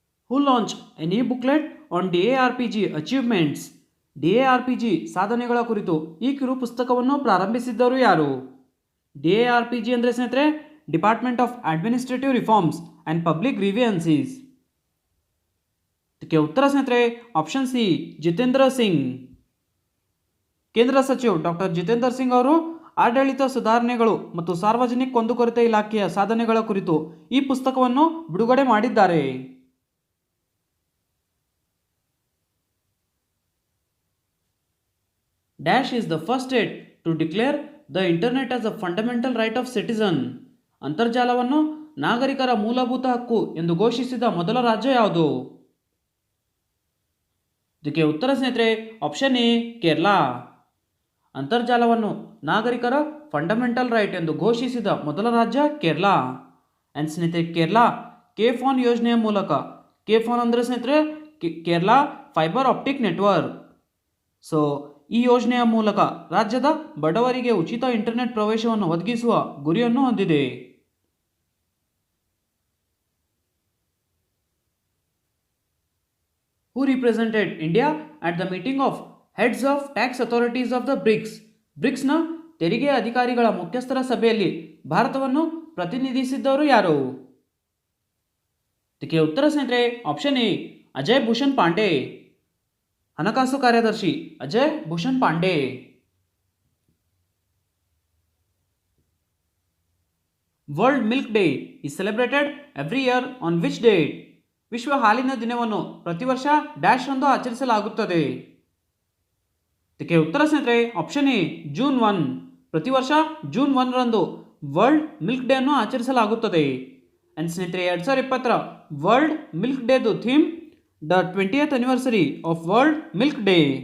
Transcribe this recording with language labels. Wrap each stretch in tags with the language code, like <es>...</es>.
<en>Who launched an e-booklet on DARPG achievements?</en> <kn>DARPG ಸಾಧನೆಗಳ ಕುರಿತು ಈ ಕಿರು ಪುಸ್ತಕವನ್ನು ಪ್ರಾರಂಭಿಸಿದ್ದವರು ಯಾರು? DARPG ಅಂದರೆ ಸ್ನೇಹಿತರೆ department of administrative reforms and public ಗ್ರೀವಿಯನ್ಸೀಸ್. ಇದಕ್ಕೆ ಉತ್ತರ ಸ್ನೇಹಿತರೆ ಆಪ್ಷನ್ ಸಿ, ಜಿತೇಂದ್ರ ಸಿಂಗ್. ಕೇಂದ್ರ ಸಚಿವ ಡಾಕ್ಟರ್ ಜಿತೇಂದ್ರ ಸಿಂಗ್ ಅವರು ಆಡಳಿತ ಸುಧಾರಣೆಗಳು ಮತ್ತು ಸಾರ್ವಜನಿಕ ಕುಂದುಕೊರತೆ ಇಲಾಖೆಯ ಸಾಧನೆಗಳ ಕುರಿತು ಈ ಪುಸ್ತಕವನ್ನು ಬಿಡುಗಡೆ ಮಾಡಿದ್ದಾರೆ.</kn> <en>Dash is the first state to declare the internet as a fundamental right of citizen.</en> <kn>ಅಂತರ್ಜಾಲವನ್ನು ನಾಗರಿಕರ ಮೂಲಭೂತ ಹಕ್ಕು ಎಂದು ಘೋಷಿಸಿದ ಮೊದಲ ರಾಜ್ಯ ಯಾವುದು? ಇದಕ್ಕೆ ಉತ್ತರ ಸ್ನೇಹಿತರೆ ಆಪ್ಷನ್ ಎ, ಕೇರಳ. ಅಂತರ್ಜಾಲವನ್ನು ನಾಗರಿಕರ ಫಂಡಮೆಂಟಲ್ ರೈಟ್ ಎಂದು ಘೋಷಿಸಿದ ಮೊದಲ ರಾಜ್ಯ ಕೇರಳ. ಆ್ಯಂಡ್ ಸ್ನೇಹಿತರೆ ಕೇರಳ KFON ಯೋಜನೆಯ ಮೂಲಕ, KFON ಅಂದರೆ ಸ್ನೇಹಿತರೆ Kerala fibre optic network. So ಈ ಯೋಜನೆಯ ಮೂಲಕ ರಾಜ್ಯದ ಬಡವರಿಗೆ ಉಚಿತ ಇಂಟರ್ನೆಟ್ ಪ್ರವೇಶವನ್ನು ಒದಗಿಸುವ ಗುರಿಯನ್ನು ಹೊಂದಿದೆ.</kn> <en>Who represented India at the meeting of heads of tax authorities of the BRICS?</en> <kn>ಬ್ರಿಕ್ಸ್ನ ತೆರಿಗೆ ಅಧಿಕಾರಿಗಳ ಮುಖ್ಯಸ್ಥರ ಸಭೆಯಲ್ಲಿ ಭಾರತವನ್ನು ಪ್ರತಿನಿಧಿಸಿದ್ದವರು ಯಾರು? ಇದಕ್ಕೆ ಉತ್ತರ ಸ್ನೇಹಿತರೆ ಆಪ್ಷನ್ ಎ ಅಜಯ್ ಭೂಷಣ್ ಪಾಂಡೆ. ಹಣಕಾಸು ಕಾರ್ಯದರ್ಶಿ Ajay Bhushan Pandey.</kn> <en>World Milk Day is celebrated every year on which date?</en> <kn>ವಿಶ್ವ ಹಾಲಿನ ದಿನವನ್ನು ಪ್ರತಿ ವರ್ಷ ಡ್ಯಾಶ್ ರಂದು ಆಚರಿಸಲಾಗುತ್ತದೆ. ಇದಕ್ಕೆ ಉತ್ತರ ಸ್ನೇಹಿತರೆ ಆಪ್ಷನ್ ಎ ಜೂನ್ 1. ಪ್ರತಿ ವರ್ಷ ಜೂನ್ 1 ರಂದು ವರ್ಲ್ಡ್ ಮಿಲ್ಕ್ ಡೇ ಅನ್ನು ಆಚರಿಸಲಾಗುತ್ತದೆ. ಅಂಡ್ ಸ್ನೇಹಿತರೆ 2020 world milk ಡೇದು theme the 20th anniversary of world milk day.</kn>